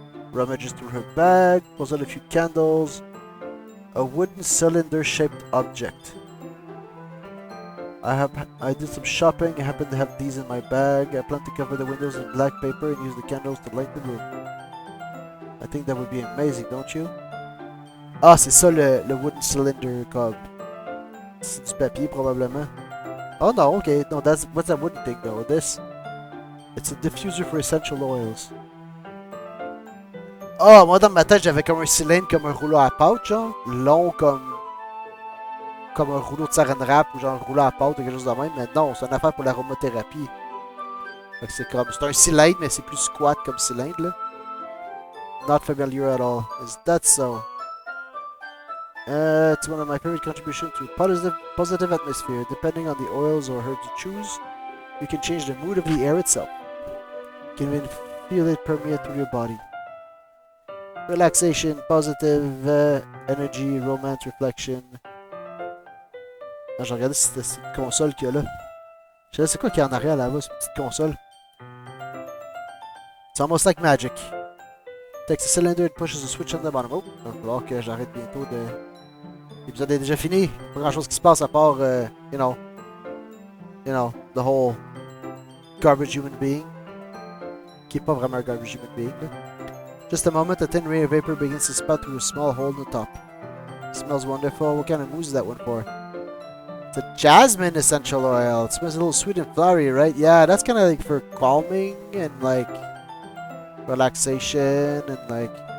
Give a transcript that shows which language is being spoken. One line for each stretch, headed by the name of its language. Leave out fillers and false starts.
English: Rummages through her bag, pulls out a few candles. A wooden cylinder-shaped object. I did some shopping. I happen to have these in my bag. I plan to cover the windows in black paper and use the candles to light the room. I think that would be amazing, don't you?
French: Ah, c'est ça le
English: wooden cylinder
French: comme. C'est du papier probablement.
English: Oh no, okay. No, what's that wooden thing though? This. It's a diffuser for essential oils.
French: Oh, moi dans ma tête j'avais comme un cylindre, comme un rouleau à pâte, genre. Long comme un rouleau de saran wrap ou genre un rouleau à pâte ou quelque chose de même. Mais non, c'est une affaire pour l'aromathérapie. Fait que c'est comme. C'est un cylindre, mais c'est plus squat comme cylindre là.
English: Not familiar at all. Is that so? It's one of my favorite contributions to a positive atmosphere. Depending on the oils or herbs you choose, you can change the mood of the air itself. You can even feel it permeate through your body. Relaxation, positive energy, romance, reflection.
French: Ah, j'ai regardé si c'était une console qu'il y a là. Je sais c'est quoi qu'il y a en arrière là-bas, cette petite console.
English: It's almost like magic. Takes a cylinder and pushes a switch on the bottom.
French: Oh, il va falloir que j'arrête bientôt de... L'épisode est déjà fini. Pas grand chose qui se passe à part,
English: you know, the whole garbage human being.
French: Qui est pas vraiment un
English: garbage human being,
French: là.
English: Just a moment, a thin ray of vapor begins to spout through a small hole in the top. It smells wonderful. What kind of mousse is that one for? It's a jasmine essential oil. It smells a little sweet and flowery, right? Yeah, that's kind of like for calming and like relaxation and like...